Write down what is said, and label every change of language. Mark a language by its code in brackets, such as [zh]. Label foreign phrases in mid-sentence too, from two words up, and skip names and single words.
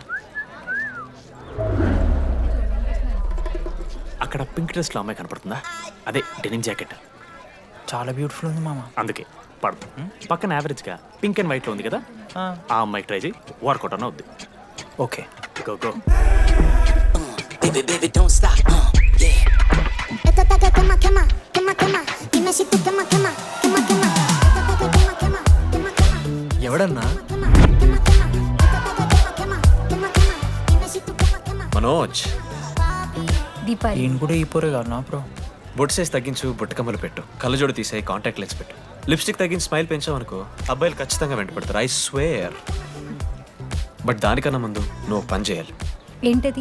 [te] అక్కడ [en] pink dressలో [te] అమ్మాయి కనపడుతుందా? అదే [en] denim jacket. [te] చాలా బ్యూటిఫుల్ ఉంది మామ. అందుకే పడదు. పక్కన యావరేజ్గా [en] pink and whiteలో [te] ఉంది కదా, ఆ అమ్మాయికి ట్రై చేయి. వర్కౌట్ అన్న వద్దు. ఓకే [en] go go. Baby, don't stop, yeah. [es] Esto está que quema, quema, quema, quema. Dime si tú quema, quema, quema, quema. Esto está que quema, quema, quema, quema. [te] ఎవడన్నా? [es] Quema, quema, quema. Esto está que quema, quema, quema, quema. Dime si tú quema, quema. [te] మనోజ్, దీపాలి ఈయన కూడా ఈ పోరే కాదు నా బ్రో. బొట్టు సైజ్ తగ్గించు, బుట్టకమ్మలు పెట్టు, కళ్ళజోడు తీసేయి, [en] contact lens [te] పెట్టు, లిప్స్టిక్ తగ్గించి స్మైల్ పెంచావనుకో అబ్బాయిలు ఖచ్చితంగా వెంటపడతారు. [en] I swear. [te] బట్ దానికన్నా ముందు నువ్వు పని చేయాలి. ఏంటది?